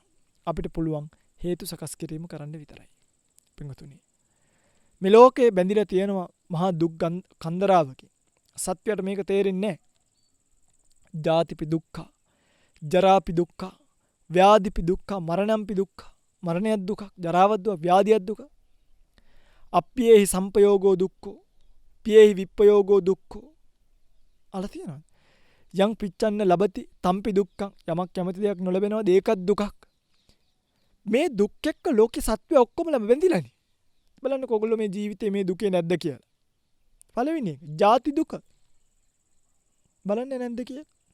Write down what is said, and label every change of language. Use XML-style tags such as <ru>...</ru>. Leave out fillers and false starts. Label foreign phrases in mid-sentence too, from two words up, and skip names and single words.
<si>අපිට පුළුවන් හේතු සකස් කිරීම කරන්න විතරයි. පින්වතුනි මේ ලෝකේ බැඳිලා තියෙනවා මහා දුක් කන්දරාවකින්. සත්‍යයට මේක තේරෙන්නේ නැහැ.</si> <pi>ජාතිපි දුක්ඛ, ජරාපි දුක්ඛ, ව්‍යාධිපි දුක්ඛ, මරණම්පි දුක්ඛ.</pi> <si>මරණයක් දුක, ජරාවක් දුක, ව්‍යාධියක් දුක.</si> <pi>අප්පියේහි සම්පයෝගෝ දුක්ඛෝ, පියේහි විප්පයෝගෝ දුක්ඛෝ.</pi> <si>අල තියෙනවා.</si> <pi>යං පිච්ඡන්න ලබති තම්පි දුක්ඛං.</pi> <si>යමක් කැමති දෙයක් නොලැබෙනවද ඒකත් දුකක්. මේ දුක් එක්ක ලෝකේ සත්‍ය ඔක්කොම බැඳිලානේ. බලන්නකෝ ඔයගොල්ලෝ මේ ජීවිතේ මේ දුකේ නැද්ද කියලා. පළවෙනි එක ජාති දුක. බලන්නේ නැද්ද කියලා.</si>